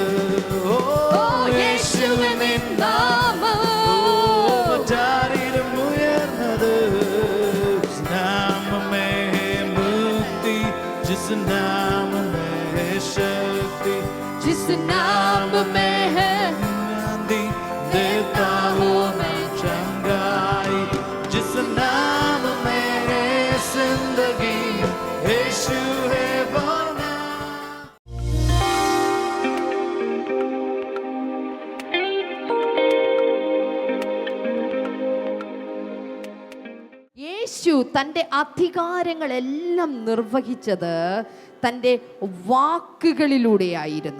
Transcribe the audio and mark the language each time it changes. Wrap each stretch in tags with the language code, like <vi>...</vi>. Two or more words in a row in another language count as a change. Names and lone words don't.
<ml>ഓ യേശുവിൻ നാമം മറ്റാരിലും ഉയർന്നത്.</ml> <hi>नाम में मुक्ति, जिस नाम में शक्ति, जिस नाम में शांति देता हूँ मैं चंगाई, जिस नाम में है जिंदगी, यीशु है वो नाम.</hi> <ml>യേശു തൻ്റെ അധികാരങ്ങളെല്ലാം നിർവഹിച്ചത് തൻ്റെ വാക്കുകളിലൂടെയായിരുന്നു.</ml>